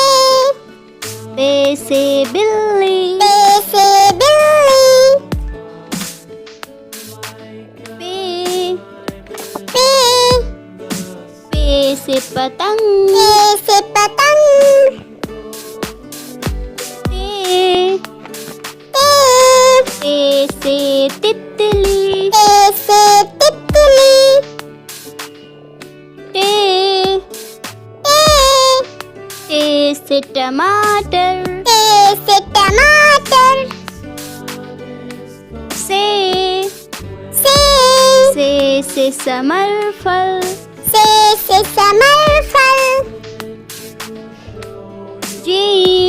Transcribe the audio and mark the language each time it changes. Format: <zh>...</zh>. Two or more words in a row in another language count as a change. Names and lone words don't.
<ur>بے سے بلی. بے سے بلی. पे। पे। پے سے پتنگ. پے سے پتنگ. ते। ते। تے سے تتلی. تے سے تتلی. ते। ते। ٹے سے ٹماٹر. ٹے سے ٹماٹر. ثے۔ سے ثمر پھل. سے ثمر پھل. जीम।</ur>